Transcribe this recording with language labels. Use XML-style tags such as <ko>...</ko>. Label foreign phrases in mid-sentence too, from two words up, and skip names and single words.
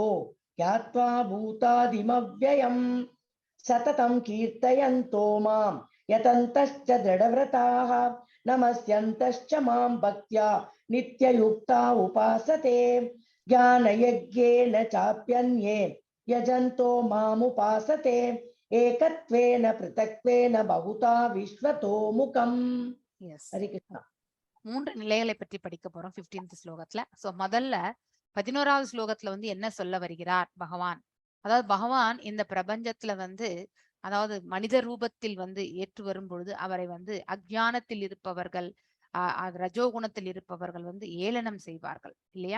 <sa>ज्ञात्वा भूतादिमव्ययम् सततं कीर्तयन्तो मां यतन्तश्च दृढव्रताः नमस्यन्तश्च मां भक्त्या नित्ययुक्ता उपासते ज्ञानयज्ञेन चाप्यन्ये यजन्तो मामुपासते एकत्वेन पृथक्त्वेन बहुधा विश्वतो मुखम्. हरे कृष्णा.</sa> <ta>3 நிலைகளை பற்றி படிக்க போறோம் 15th ஸ்லோகத்துல. சோ முதல்ல 11வது ஸ்லோகத்துல வந்து என்ன சொல்ல வருகிறார் பகவான்? அதாவது பகவான் இந்த பிரபஞ்சத்துல வந்து அதாவது மனித ரூபத்தில் வந்து ஏற்று வரும் பொழுது அவரை வந்து அஞ்ஞானத்தில் இருப்பவர்கள் ரஜோகுணத்தில் இருப்பவர்கள் வந்து ஏளனம் செய்வார்கள் இல்லையா?</ta>